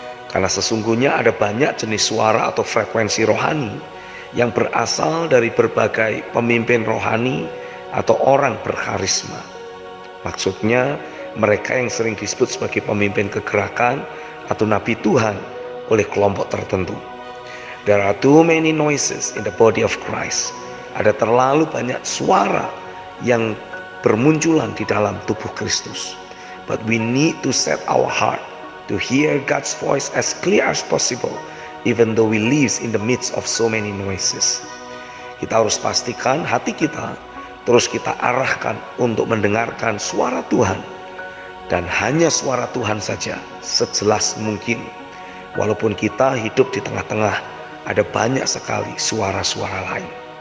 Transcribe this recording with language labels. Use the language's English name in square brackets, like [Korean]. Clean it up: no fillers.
[Indonesian] Karena sesungguhnya ada banyak jenis suara atau frekuensi rohani yang berasal dari berbagai pemimpin rohani atau orang berkarisma. Maksudnya mereka yang sering disebut sebagai pemimpin kegerakan atau nabi Tuhan oleh kelompok tertentu. [English] There are too many noises in the body of Christ. [Indonesian] Ada terlalu banyak suara yang bermunculan di dalam tubuh Kristus. [English] But we need to set our heart to hear God's voice as clear as possible, even though we live in the midst of so many noises. [Indonesian] Kita harus pastikan hati kita terus kita arahkan untuk mendengarkan suara Tuhan, dan hanya suara Tuhan saja sejelas mungkin. Walaupun kita hidup di tengah-tengah ada banyak sekali suara-suara lain.